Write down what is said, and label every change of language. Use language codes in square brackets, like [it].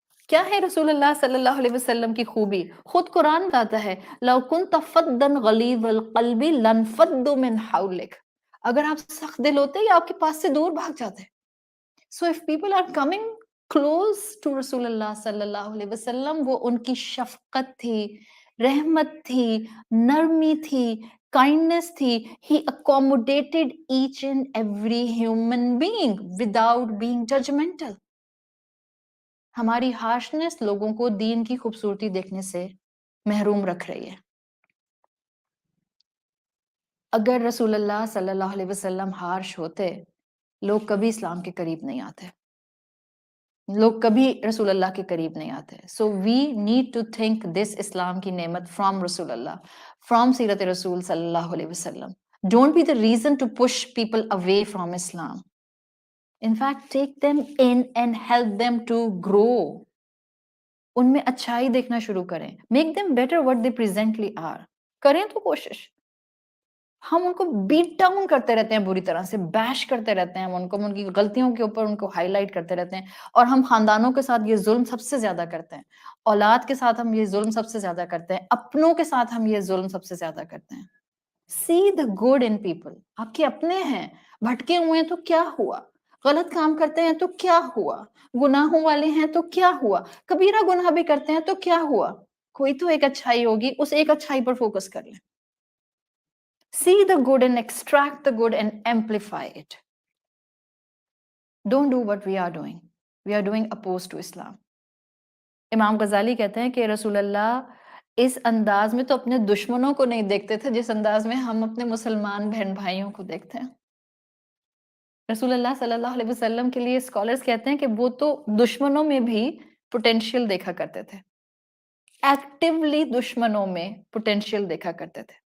[ur] کیا ہے رسول اللہ صلی اللہ علیہ وسلم کی خوبی؟ خود قرآن کہتا ہے [ar] لَوْ كُنْتَ فَضًّا غَلِيظَ الْقَلْبِ لَانفَضُّوا مِنْ حَوْلِكَ. [ur] اگر آپ سخت دل ہوتے یا آپ کے پاس سے دور بھاگ جاتے. [en] So if people are coming close to [ur] رسول اللہ صلی اللہ علیہ وسلم، وہ ان کی شفقت تھی، رحمت تھی، نرمی تھی، kindness تھی. [en] He accommodated each and every human being without being judgmental. [ur] ہماری ہارشنس لوگوں کو دین کی خوبصورتی دیکھنے سے محروم رکھ رہی ہے. اگر رسول اللہ صلی اللہ علیہ وسلم ہارش ہوتے، لوگ کبھی اسلام کے قریب نہیں آتے، لوگ کبھی رسول اللہ کے قریب نہیں آتے. [en] so we need to think this [ur] اسلام کی نعمت [en] From رسول اللہ، from سیرت رسول صلی اللہ علیہ وسلم. Don't be the reason to push people away from Islam. In fact take them in and help them to grow. [ur] ان میں اچھائی دیکھنا شروع کریں. [en] Make them better what they presently are. [ur] کریں تو کوشش. ہم ان کو بیٹ ڈاؤن کرتے رہتے ہیں، بری طرح سے بیش کرتے رہتے ہیں، ان کو ان کی غلطیوں کے اوپر ان کو ہائی لائٹ کرتے رہتے ہیں. اور ہم خاندانوں کے ساتھ یہ ظلم سب سے زیادہ کرتے ہیں، اولاد کے ساتھ ہم یہ ظلم سب سے زیادہ کرتے ہیں، اپنوں کے ساتھ ہم یہ ظلم سب سے زیادہ کرتے ہیں. [en] See the good in people. [ur] آپ کے اپنے ہیں، بھٹکے ہوئے ہیں تو کیا ہوا؟ غلط کام کرتے ہیں تو کیا ہوا؟ گناہوں والے ہیں تو کیا ہوا؟ کبیرہ گناہ بھی کرتے ہیں تو کیا ہوا؟ کوئی تو ایک اچھائی ہوگی، اس ایک اچھائی پر فوکس کر لیں. [en] See the good and extract the good and amplify it. Don't do what we are doing. We are doing opposed to Islam. [ur] امام غزالی کہتے ہیں کہ رسول اللہ اس انداز میں تو اپنے دشمنوں کو نہیں دیکھتے تھے جس انداز میں ہم اپنے مسلمان بہن بھائیوں کو دیکھتے ہیں. رسول اللہ صلی اللہ علیہ وسلم کے لیے اسکالرز کہتے ہیں کہ وہ تو دشمنوں میں بھی پوٹینشیل دیکھا کرتے تھے، ایکٹیولی دشمنوں میں پوٹینشیل دیکھا کرتے تھے.